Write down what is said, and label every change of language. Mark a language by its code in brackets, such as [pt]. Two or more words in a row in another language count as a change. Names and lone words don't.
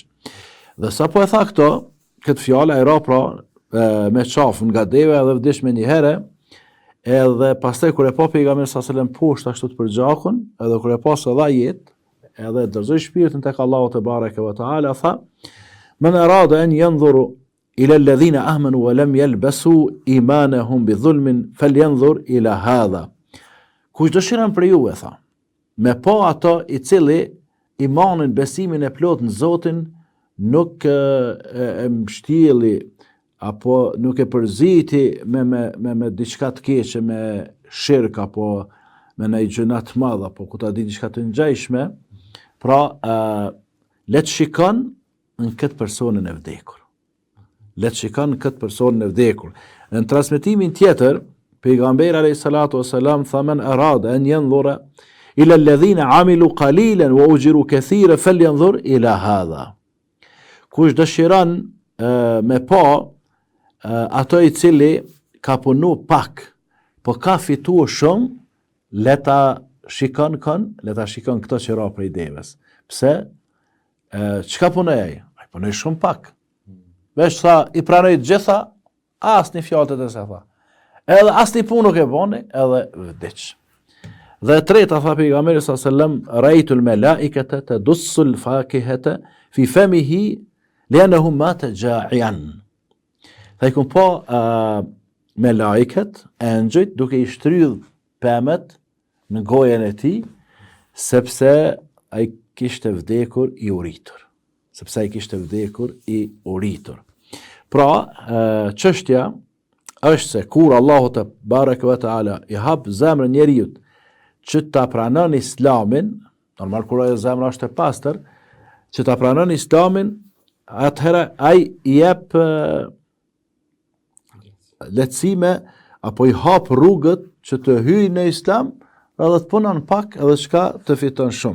[sq] Dhe sapo e tha këtë fjalë ai ra pra me qaf nga deva edhe vdiq me një herë. Edhe pastaj kur e pa pejgamberi [ar] صلى الله عليه وسلم [sq] poshtë ashtu të përgjakun, edhe kur e pa se dha jetë, edhe dorëzoi shpirtin tek Allahu [ar] تبارك وتعالى, [sq] tha: [ar] "من أراد أن ينظر إلى الذين آمنوا ولم يلبسوا إيمانهم بظلم فلينظر إلى هذا." [sq] Kush dëshiron për ju, tha, me pa ato i cili imanin, besimin e plot në Zotin nuk e mbështjelli apo nuk e përziti me diçka të keqe, me shirk apo me një gjëna të madh apo ku ta di diçka të ngjajshme, pra le të shikon në këtë personin e vdekur. Le të shikon në këtë personin e vdekur. Në transmetimin tjetër, pejgamberi [ar] عليه الصلاة والسلام [sq] tha: [ar] "من أراد أن ينظر إلى الذين عملوا قليلا وأجروا كثيرا فلينظر إلى هذا." [sq] Kush dëshiron me pa ato i cili ka punu pak, po ka fitu shumë, le ta shikon këto që ra prej devës. Pse? Çka punoj ai? Ai punoj shumë pak. Veç tha, i pranoj të gjitha, as një fjalë të se tha. Edhe as një punë nuk e boni, edhe vdiq. Dhe treta, tha pejgamberi [ar] صلى الله عليه وسلم رأيت الملائكة تدس الفاكهة في فمه لأنه مات جائعا." [sq] Tha i kun po me laiket, engjëjt, duke i shtrydh pemet në gojen e tij, sepse ai kishte vdekur i uritur. Pra, çështja është se kur Allahu [ar] تبارك وتعالى [sq] i hap zemrën njeriut që ta pranon islamin, normal kur ajo zemra është e pastër, që ta pranon islamin, atëherë ai i jep lehtësime apo i hap rrugët që të hyjë në islam, edhe të punon pak edhe çka të fiton shumë.